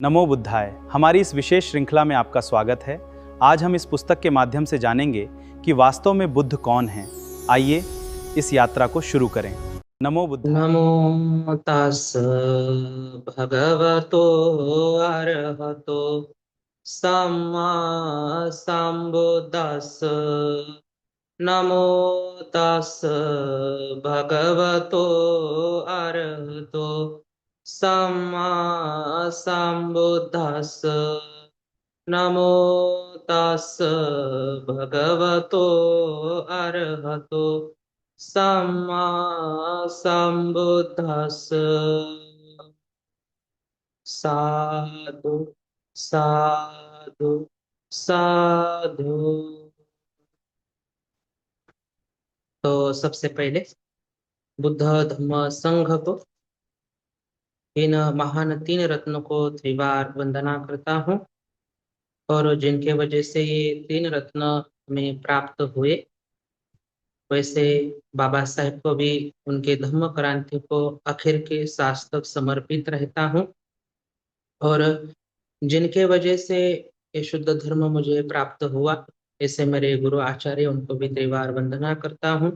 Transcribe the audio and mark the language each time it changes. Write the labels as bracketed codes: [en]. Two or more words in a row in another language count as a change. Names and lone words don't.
[pi] नमो बुद्धाय। [hi] हमारी इस विशेष श्रृंखला में आपका स्वागत है। आज हम इस पुस्तक के माध्यम से जानेंगे कि वास्तव में बुद्ध कौन हैं। आइए इस यात्रा को शुरू करें। [pi] नमो बुद्धाय। नमो तस् भगवतो अरहतो सम्मा सम्बुद्दस्स। नमो तस् भगवतो अरहतो सम्मा सम्बुद्दस्स। नमो तस् भगवतो अरहतो सम्मा सम्बुद्दस्स। साधु साधु साधु। [hi] तो सबसे पहले बुद्ध धम्म संघ को, इन महान तीन रत्नों को त्रिवार वंदना करता हूँ, और जिनके वजह से ये तीन रत्न हमें प्राप्त हुए, वैसे बाबा साहेब को भी उनके धम्म क्रांति को आखिर के सांस तक समर्पित रहता हूँ, और जिनके वजह से ये शुद्ध धर्म मुझे प्राप्त हुआ, ऐसे मेरे गुरु आचार्य उनको भी त्रिवार वंदना करता हूँ।